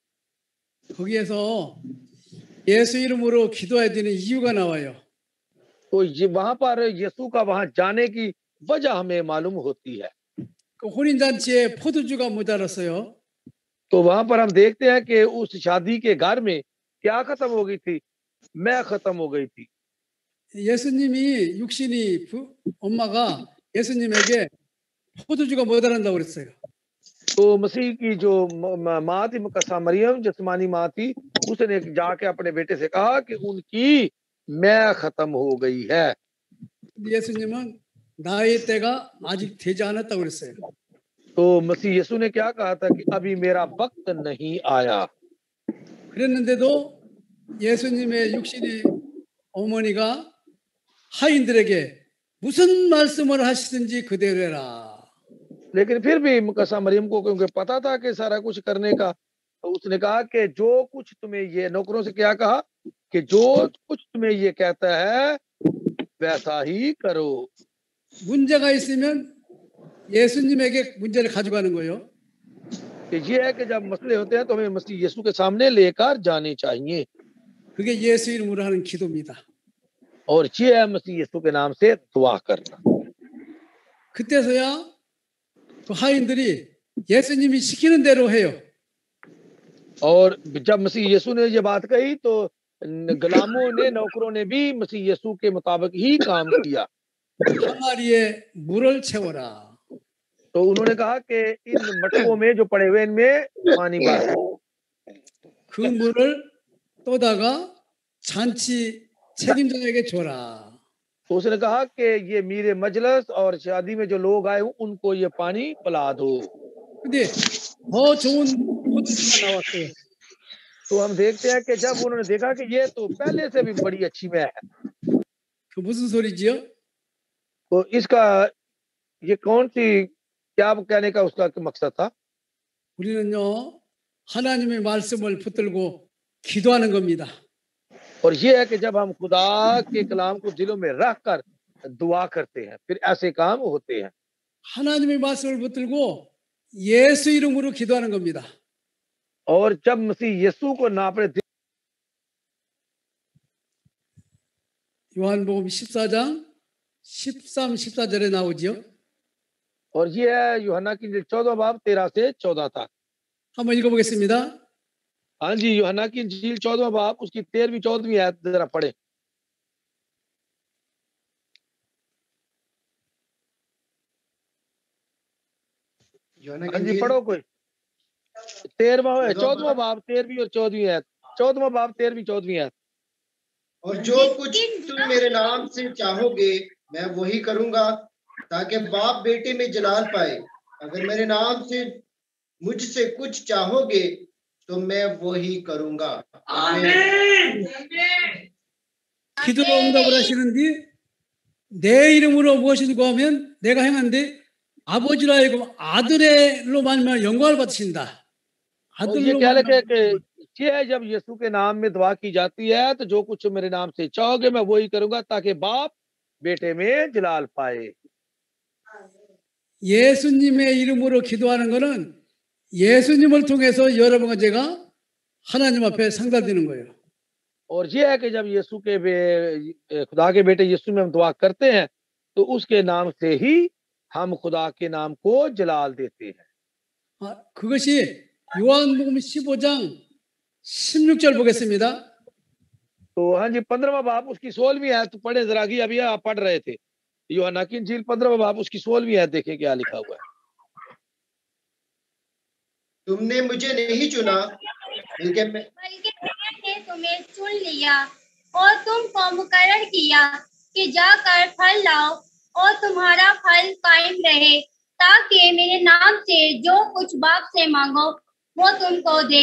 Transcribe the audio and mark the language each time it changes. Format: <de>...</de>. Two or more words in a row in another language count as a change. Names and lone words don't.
<ko>거기에서 예수 이름으로 기도해야 되는 이유가 나와요.</ko> <hi>तो ये वहां पर यीशु का वहां जाने की वजह हमें मालूम होती है।</hi> <ko>그 혼인잔치에 포도주가 모자랐어요.</ko> <hi>तो वहां पर हम देखते हैं कि उस शादी के घर में क्या खत्म हो गई थी? मैं खत्म हो गई थी।</hi> <ko>예수님이 육신이 엄마가 예수님에게 포도주가 모자란다고 그랬어요.</ko> <hi>तो मसीह की जो माँ थी मुकद्दसा मरियम, जिस्मानी माँ थी, उसने जाके अपने बेटे से कहा कि उनकी मैं खत्म हो गई है।</hi> <ko>예수님은 나의 때가 아직 되지 않았다고 그랬어요.</ko> <hi>तो मसीह यीशु ने क्या कहा था कि अभी मेरा वक्त नहीं आया।</hi> <ko>그랬는데도 예수님의 육신의 어머니가 하인들에게 무슨 말씀을 하시든지 그대로 해라.</ko> <hi>लेकिन फिर भी मुकद्दसा मरियम को क्योंकि पता था कि सारा कुछ करने का, तो उसने कहा कि जो कुछ तुम्हें ये नौकरों से क्या कहा कि जो कुछ तुम्हें ये कहता है वैसा ही करो।</hi> <ko>문제가 있으면 예수님에게 문제를 가져가는 거예요.</ko> <hi>कि ये है कि जब मसले होते हैं तो हमें मसीह यीशु के सामने लेकर जाने चाहिए।</hi> <ko>그게 예수 이름으로 하는 기도입니다.</ko> <hi>और ये है मसीह यीशु के नाम से दुआ करना।</hi> <ko>그때서야 그 하인들이 예수님이 시키는 대로 해요.</ko> <hi>और जब मसीह यीशु ने ये बात कही तो गुलामों ने, नौकरों ने भी मसीह यीशु के मुताबिक ही काम किया।</hi> <ko>항아리에 물을 채워라.</ko> <hi>तो उन्होंने कहा कि इन मटकों में जो पड़े हुए इनमें पानी भर।</hi> <ko>그 물을 떠다가 잔치 책임자에게 줘라.</ko> <hi>तो उसने कहा कि ये मेरे मजलिस और शादी में जो लोग आए उनको ये पानी पिला दो।</hi> <ko>근데 더 좋은 포도주가 나왔어요.</ko> <hi>तो हम देखते हैं कि जब उन्होंने देखा कि ये तो पहले से भी बड़ी अच्छी मैं है,</hi> <ko>그 무슨 소리지요?</ko> <hi>तो इसका ये कौन सी क्या कहने का उसका मकसद था?</hi> <ko>우리는요 하나님의 말씀을 붙들고 기도하는 겁니다.</ko> <hi>और ये है कि जब हम खुदा के कलाम को दिलों में रख कर दुआ करते हैं फिर ऐसे काम होते हैं।</hi> <ko>하나님의 말씀을 붙들고 예수 이름으로 기도하는 겁니다.</ko> <hi>और जब मसीह यीशु को ना अपने</hi> <ko>요한복음 14장 13, 14절에 나오지요.</ko> <hi>और ये है यूहन्ना की इंजील 14 बाब 13 से 14 तक।</hi> <ko>한번 읽어보겠습니다.</ko> <hi>हाँ जी, यूहन्ना की इंजील 14 बाब उसकी 13वीं 14वीं आयत जरा पढ़े। हाँ जी पढ़ो कोई। 13वां 14वां बाब 13वीं और 14वीं आयत। 14वां बाब 13वीं 14वीं आयत। और जो कुछ तुम मेरे नाम से चाहोगे मैं वही करूंगा ताकि बाप बेटे में जलाल पाए। अगर मेरे नाम से मुझसे कुछ चाहोगे तो मैं वही करूंगा। आमीन।</hi> <ko>기도로 응답을 하시는데 내 이름으로 무엇이든 구하면 내가 행하는데 아버지로 하여금 아들로 말미암아 영광을 받으신다.</ko> <hi>और ये क्या लिखे कि ये है जब यीशु के नाम में दुआ की जाती है तो जो कुछ मेरे नाम से चाहोगे मैं वही करूंगा ताकि बाप बेटे में जलाल पाए।</hi> <ko>예수님의 이름으로 기도하는 것은 예수님을 통해서 여러분과 제가 하나님 앞에 상달되는 거예요.</ko> <hi>और ये है कि जब यीशु के खुदा के बेटे यीशु में हम दुआ करते हैं तो उसके नाम से ही हम खुदा के नाम को जलाल देते हैं।</hi> <ko>그것이 요한복음 15장 16절 보겠습니다.</ko> <hi>तो हाँ जी 15वां बाब उसकी 16वीं आयत पढ़े जरा की, अभी आप पढ़ रहे थे यूहन्ना की इंजील 15वां बाब उसकी 16वीं आयत, देखें क्या लिखा हुआ है। तुमने मुझे नहीं चुना बल्कि मैंने तुम्हें चुन लिया और तुमको मुकर्रर किया कि जाकर फल लाओ और तुम्हारा फल कायम रहे, ताकि मेरे नाम से जो कुछ बाप से मांगो वो तुमको दे।</hi>